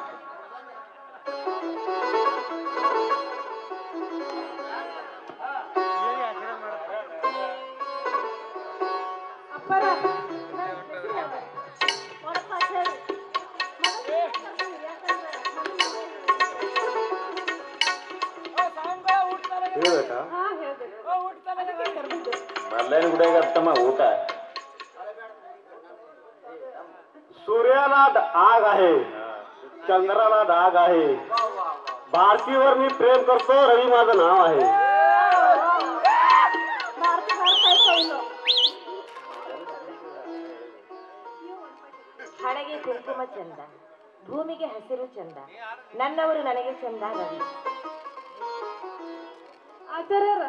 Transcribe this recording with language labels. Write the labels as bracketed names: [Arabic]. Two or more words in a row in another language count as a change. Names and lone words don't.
[Kannada] ಅಪ್ಪರ ಹೇಳ್ಬೇಕಾ? ಮಲ್ಲೇನ ಗುಡಿಯಾಗ ಅತ್ತಮ್ಮ ಊಟ. [Marathi] सूर्याला आग आहे, चंद्राला डाग आहे, भारतीवर मी प्रेम करतो, रवी माझं नाव आहे. [Kannada] ಹಣೆಗೆ ಕುಂಕುಮ ಚಂದ, ಭೂಮಿಗೆ ಹಸಿರು ಚಂದ, ನನ್ನವರು ನನಗೆ ಚಂದ ರವಿ. ಆಚಾರ್ಯರ